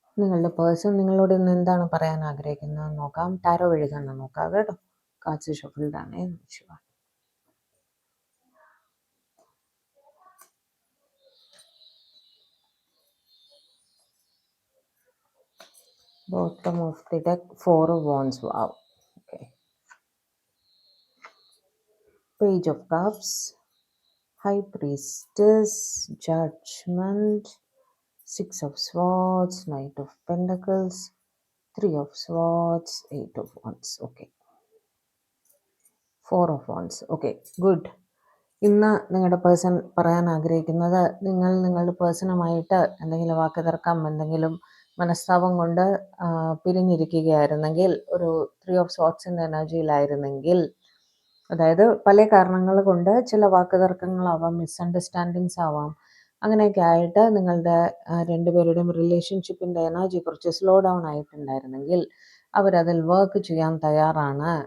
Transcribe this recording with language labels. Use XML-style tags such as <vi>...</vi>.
<ml>നിങ്ങളുടെ പേഴ്സൺ നിങ്ങളോട് ഇന്ന് എന്താണ് പറയാൻ ആഗ്രഹിക്കുന്നത് നോക്കാം. ടാരോ വഴി തന്നെ നോക്കാം കേട്ടോ. കാർഡ്സ് ഷഫിൾഡ് ആണ്.</ml> <en>Shiva bottom of the deck, 4 of wands. Wow. Okay. Page of cups, high priestess, judgment, 6 of swords, knight of pentacles, 3 of swords, 8 of wands. Okay. 4 of wands. Okay, good.</en> <ml>ഇന്ന് നിങ്ങളുടെ person പറയാൻ ആഗ്രഹിക്കുന്നത് നിങ്ങളുടെ പേഴ്സണുമായിട്ട് എന്തെങ്കിലും വാക്കുതർക്കം, എന്തെങ്കിലും മനസ്താപം കൊണ്ട് പിരിഞ്ഞിരിക്കുകയായിരുന്നെങ്കിൽ, ഒരു 3 ഓഫ് സോർട്സിൻ്റെ എനർജിയിലായിരുന്നെങ്കിൽ, അതായത് പല കാരണങ്ങൾ കൊണ്ട് ചില വാക്കുതർക്കങ്ങളാവാം, മിസ്അണ്ടർസ്റ്റാൻഡിങ്സ് ആവാം, അങ്ങനെയൊക്കെ ആയിട്ട് നിങ്ങളുടെ രണ്ടുപേരുടെയും റിലേഷൻഷിപ്പിൻ്റെ എനർജി കുറച്ച് സ്ലോ ഡൗൺ ആയിട്ടുണ്ടായിരുന്നെങ്കിൽ അവരതിൽ വർക്ക് ചെയ്യാൻ തയ്യാറാണ്.</ml>